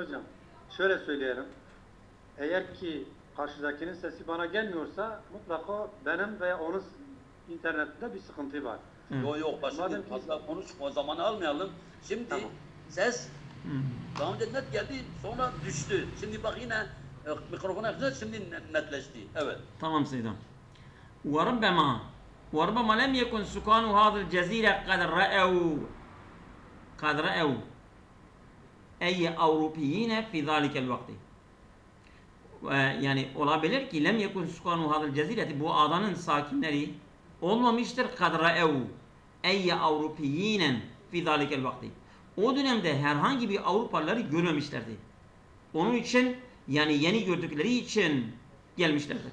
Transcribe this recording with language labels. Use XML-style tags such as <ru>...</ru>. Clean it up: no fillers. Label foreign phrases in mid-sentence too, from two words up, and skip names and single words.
<tr>Hocam, şöyle söyleyelim. Eğer ki karşıdakinin sesi bana gelmiyorsa mutlaka benim veya onun internetinde bir sıkıntı var. Yok başka fazla konuşma, o zamanı almayalım. Şimdi ses daha önce net geldi, sonra düştü. Şimdi bak yine mikrofona yakınca şimdi netleşti. Evet. Tamam Seyda.</tr> <ar>وربما لم يكن سكان هذه الجزيرة قد رأوا أي أوروبيين في ذلك الوقت.</ar> <tr>Yani olabilir ki</tr> <ar>لم يكن سكان هذه الجزيرة,</ar> <tr>bu adanın sakinleri olmamıştır</tr> <ar>قد رأوا أي أوروبيين في ذلك الوقت.</ar> <tr>O dönemde herhangi bir Avrupalıları görmemişlerdi. Onun için yani yeni gördükleri için gelmişlerdir.</tr>